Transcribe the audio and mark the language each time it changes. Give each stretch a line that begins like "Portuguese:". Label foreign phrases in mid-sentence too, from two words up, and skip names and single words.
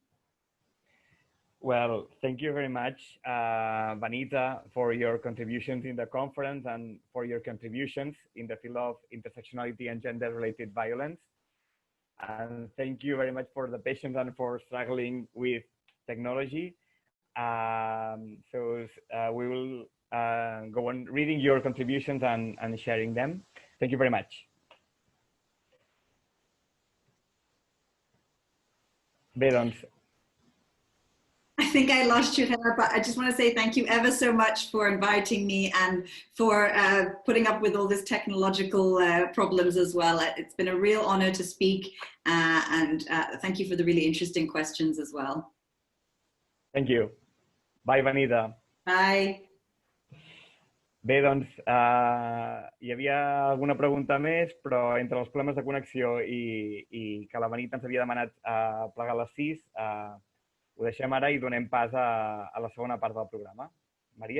English: Well, thank you very much, Vanita, for your contributions in the conference and for your contributions in the field of intersectionality and gender-related violence. And thank you very much for the patience and for struggling with technology. So we will go on reading your contributions and sharing them. Thank you very much.
Catalan: Bé, doncs,
English: I think I lost you, Hannah, but I just want to say thank you ever so much for inviting me and for putting up with all this technological problems as well. It's been a real honor to speak, and thank you for the really interesting questions as well. Thank you. Bye, Vanita. Bye.
Catalan: Bé, doncs, hi havia alguna pregunta més, però entre els problemes de connexió i que la Vanita ens havia demanat plegar a les 6, ho deixem ara i donem pas a la segona part del programa. Maria?